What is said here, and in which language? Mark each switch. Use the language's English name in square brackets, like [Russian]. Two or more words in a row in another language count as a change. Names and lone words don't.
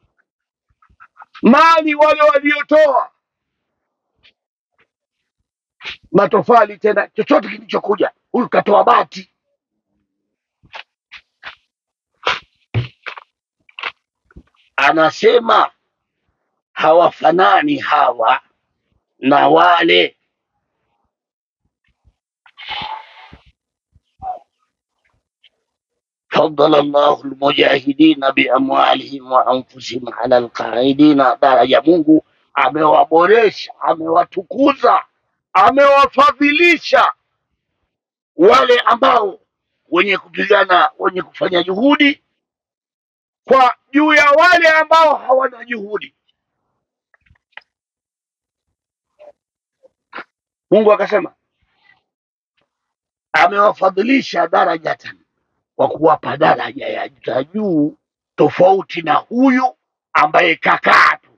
[Swahili] Mali wale waliotoa matofali, tena chochote kilichokuja, huyu katoa bati, anasema hawafanani hawa na wale [Arabic] فضل الله المجاهدين بأموالهم وأنفسهم على القاعدين درجة. [Swahili] Mungu amewaboresha, amewatukuza, amewafadhilisha wale ambao wenye kupigana, wenye kufanya juhudi, kwa juu ya wale ambao hawana juhudi. Mungu akasema amewafadhilisha darajatan, kwa kuwapa daraja ya juu, tofauti na huyu ambaye kakaa tu.